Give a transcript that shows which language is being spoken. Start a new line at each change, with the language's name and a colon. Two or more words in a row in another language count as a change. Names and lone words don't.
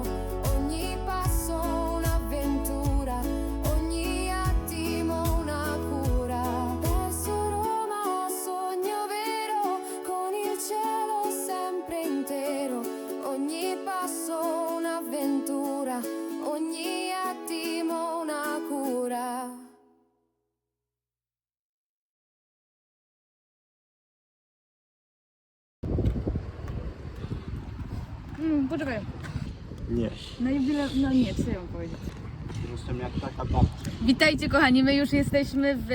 Italian: Ogni passo un'avventura, ogni attimo una cura. Verso Roma, sogno vero, con il cielo sempre intero. Ogni passo un'avventura, ogni attimo una cura.
Polish: Poczekaj. Nie. Na jubileusz, no nie, co ja mam powiedzieć? Jestem jak taka babcia. Witajcie kochani, my już jesteśmy w...